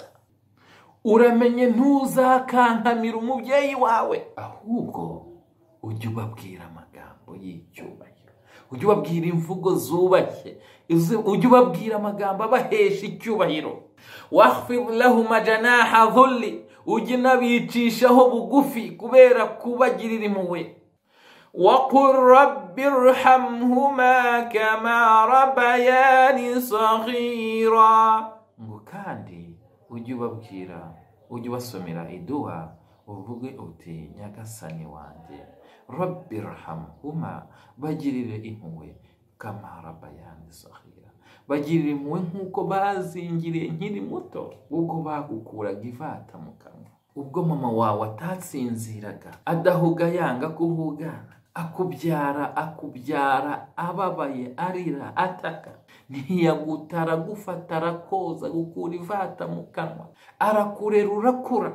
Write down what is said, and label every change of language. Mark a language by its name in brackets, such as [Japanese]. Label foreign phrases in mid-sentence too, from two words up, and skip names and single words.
[Kinyarwanda] Uramenye ntuzakankamira umubyeyi wawe, ahubwo ujye ubabwira amagambo y'icyubahiro, ujye ubabwira imvugo zubashye, ujye ubabwira amagambo abahesha icyubahiro. [Arabic] واخفض لهم جناح الذل, [Kinyarwanda] ujye nabicishaho bugufi kubera kubagirira impuhwe. [Arabic] وقل رب ارحمهما كما ربياني صغيرا. [Kinyarwanda] Kandi ujye ubabwira, ujye ubasomera iduha, uvuge uti Nyagasani wanjye rabbirhamhuma, bagirire impuhwe [Arabic] كما ربياني صغيرا, [Kinyarwanda] bagirire impuhwe nk'uko bazingiriye nkiri muto, ubwo bagukuraga ivata mu kanwa, ubwo mama wawe atatsinziraga, adahuga yanga kuhugana, akubyara ababaye arira ataka, ntiyagutara gufata arakoza gukura ivata mu kanwa, arakurera urakura.